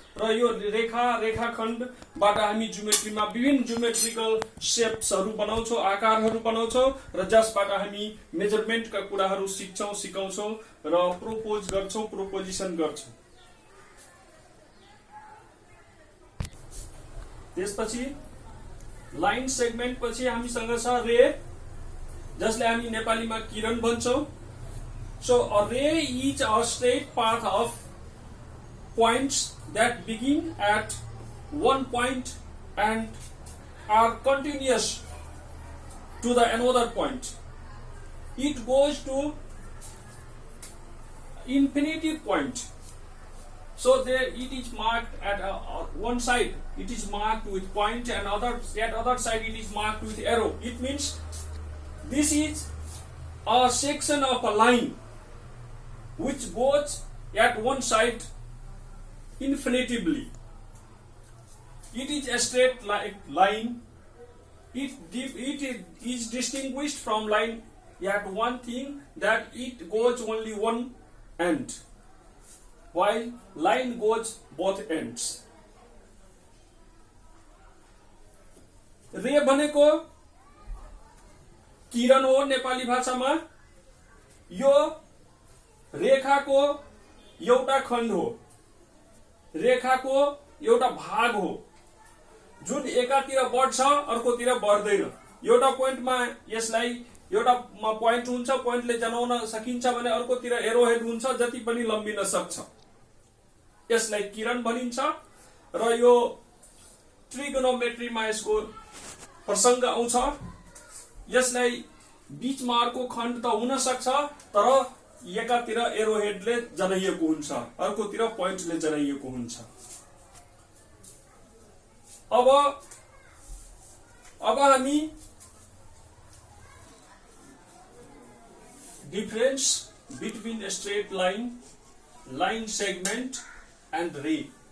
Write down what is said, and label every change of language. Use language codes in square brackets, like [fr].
[ne] र यो रेखाखण्डबाट हामी ज्योमेट्रीमा विभिन्न ज्योमेट्रिकल शेप्सहरू बनाउँछौं, आकारहरू बनाउँछौं, र जसबाट हामी मेजरमेन्टका कुराहरू सिकाउँछौं र प्रोपोजिसन गर्छौं। त्यसपछि लाइन सेगमेन्ट पछि हामीसँग छ रे, जसले हामी नेपालीमा किरण भन्छौं। [en] So a ray is a straight path of points that begin at one point and are continuous to the another point. It goes to infinity point. So there it is marked at one side, it is marked with point, and at other side it is marked with arrow. It means this is a section of a line which goes at one side infinitively. It is a straight line. It is distinguished from line at one thing, that it goes only one end, while line goes both ends. [ne] रे भनेको किरण हो नेपाली भाषामा। यो रेखाको एउटा खण्ड हो, रेखाको एउटा भाग हो, जुन एकातिर बढ्छ अर्कोतिर बढ्दैन। एउटा पोइन्टमा यसलाई एउटामा पोइन्ट हुन्छ, पोइन्टले जनाउन सकिन्छ भने अर्कोतिर एरोहेड हुन्छ, जति पनि लम्बिन सक्छ। यसलाई किरण भनिन्छ। र यो ट्रिगोनोमेट्रीमा यसको प्रसंग आउँछ। यसलाई बीचमा अर्को खण्ड त हुन सक्छ, तर एकातिर एरोहेडले जनाइएको हुन्छ, अर्कोतिर पोइन्टले जनाइएको हुन्छ। अब हामी [en] Difference between straight line, line segment and ray.